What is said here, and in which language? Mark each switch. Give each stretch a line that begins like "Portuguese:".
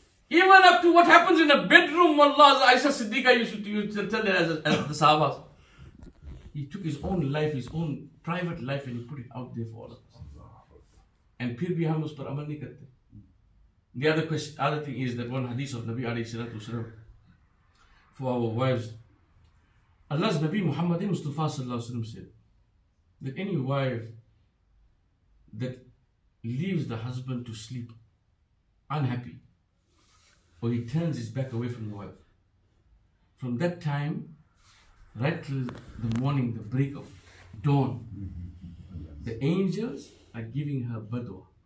English: Even up to what happens in a bedroom, Allah, Aisha Siddiqa used to tell her as the Sahabas. He took his own life, his own private life, and he put it out there for all of us.
Hindi: And फिर भी हम उस पर अमल नहीं करते.
English: The other thing is that one hadith of Nabi alayhi salatu wasalam for our wives. Allah's Nabi Muhammad Mustafa sallallahu alaihi wasallam said that any wife that leaves the husband to sleep unhappy, or he turns his back away from the wife, from that time right till the morning, the break of dawn, the angels are giving her badwa.